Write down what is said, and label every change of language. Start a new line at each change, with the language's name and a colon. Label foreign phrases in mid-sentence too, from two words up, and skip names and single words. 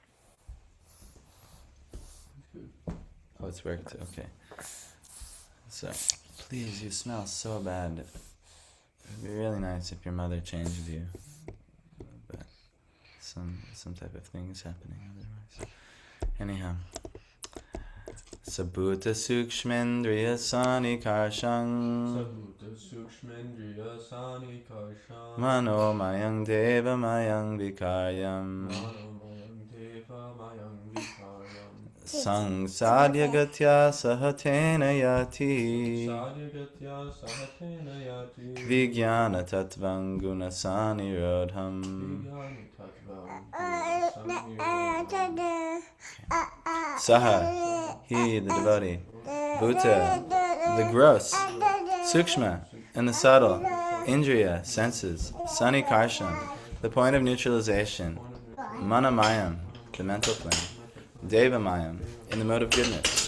English: Oh, it's worked. Okay. So, please, you smell so bad. It would be really nice if your mother changed you. But some type of thing is happening otherwise. Anyhow.
Sanskrit: Sabhuta sukshmendriya sanikarshang Mano mayang deva mayang vikaryam Sang sadhya gatya sahatena yati Vijnana tattvang gunasani rodham.
English: Saha, he, the devotee. Bhuta, the gross. Sukshma, and the subtle. Indriya, senses. Sanikarsham, the point of neutralization. Manamayam, the mental plane. Devamayam, in the mode of goodness.